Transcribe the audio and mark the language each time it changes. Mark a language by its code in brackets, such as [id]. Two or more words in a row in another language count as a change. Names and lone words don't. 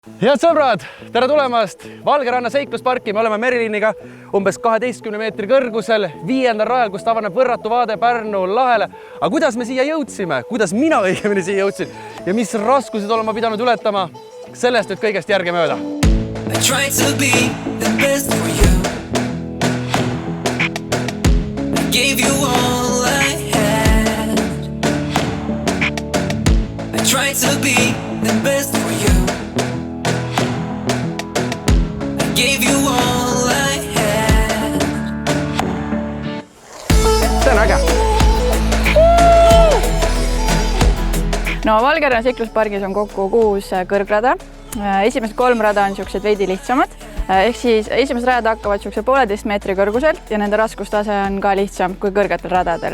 [et] Head sõbrad, tere tulemast Valgeranna seiklusparki. Me oleme Meriliiniga umbes 12 meetri kõrgusel 5. rajal, kust avaneb võrratu vaade Pärnu lahele. Aga kuidas me siia jõudsime? Kuidas mina õigemini siia jõudsin? Ja mis raskused olen ma pidanud ületama? Sellest nüüd kõigest järge mööda. [en] I try to be the best for you. I gave you all I had. I try to be the best for you. Gave you all I had. [et] See on äge. No Valgeranna seikluspargis on kokku 6 kõrgrada. Esimesed 3 rada on siuksed veidi lihtsamad. Ehk siis esimesed rajad hakkavad siukse 1,5 meetri kõrguselt ja nende raskustase on ka lihtsam kui kõrgetel radadel.